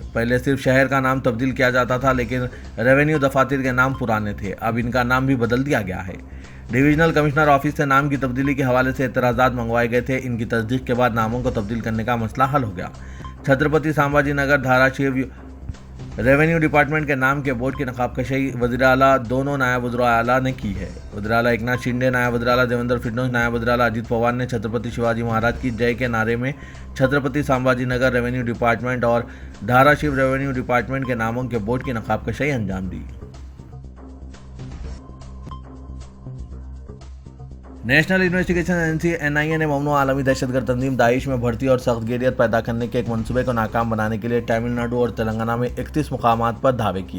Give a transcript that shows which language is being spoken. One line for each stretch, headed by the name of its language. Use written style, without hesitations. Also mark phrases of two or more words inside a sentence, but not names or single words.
Urdu: پہلے صرف شہر کا نام تبدیل کیا جاتا تھا، لیکن ریونیو دفاتر کے نام پرانے تھے، اب ان کا نام بھی بدل دیا گیا ہے۔ ڈویژنل کمشنر آفس سے نام کی تبدیلی کے حوالے سے اعتراضات منگوائے گئے تھے، ان کی تصدیق کے بعد ناموں کو تبدیل کرنے کا مسئلہ حل ہو گیا۔ چھترپتی سامبھاجی نگر دھاراشیو ریونیو ڈپارٹمنٹ کے نام کے بورڈ کی نقاب کشائی وزیر اعلیٰ دونوں نائب وزراء اعلیٰ نے کی ہے۔ وزیر اعلیٰ ایکناتھ شنڈے، نائب وزیر اعلیٰ دیویندر فڈنوس، نائب وزیر اعلیٰ اجیت پوار نے چھترپتی شیواجی مہاراج کی جے کے نعرے میں چھترپتی سامبھاجی نگر ریونیو ڈپارٹمنٹ اور دھاراشیو ریونیو ڈپارٹمنٹ کے ناموں کے بورڈ کی نقاب کشائی انجام دی۔ نیشنل انویسٹیگیشن ایجنسی (NIA) نے ممنوع عالمی دہشت گرد تنظیم داعش میں بھرتی اور سخت گیریت پیدا کرنے کے ایک منصوبے کو ناکام بنانے کے لیے تمل ناڈو اور تلنگانہ میں 31 مقامات پر دھاوے کیے۔